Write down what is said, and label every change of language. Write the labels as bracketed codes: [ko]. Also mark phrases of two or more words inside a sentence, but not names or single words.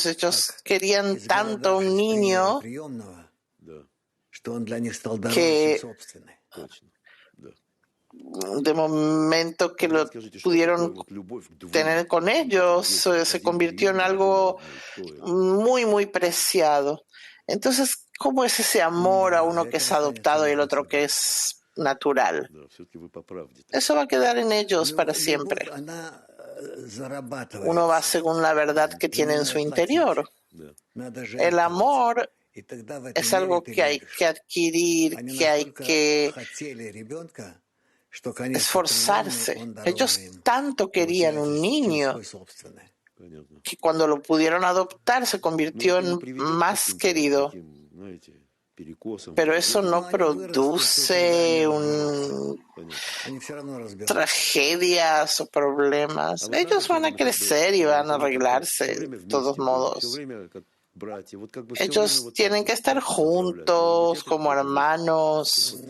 [es] Ellos querían tanto un niño que de momento que lo pudieron tener con ellos, se convirtió en algo muy, muy preciado. Entonces, ¿Cómo es ese amor a uno que es adoptado y el otro que es natural? [ru] Да, все-таки вы по правде. [es] Eso va a quedar en ellos para siempre. Uno va según la verdad que tiene en su interior. [ru] Да. [es] El amor es algo que hay que adquirir, que hay que esforzarse. Ellos tanto querían un niño [ru] Понятно. [es] que cuando lo pudieron adoptar se convirtió en más querido. [ru] Таким, знаете, перекосом. [es] Pero eso no produce tragedias o problemas. Ellos van a crecer y van a arreglarse de todos modos. Ellos tienen que estar juntos como hermanos.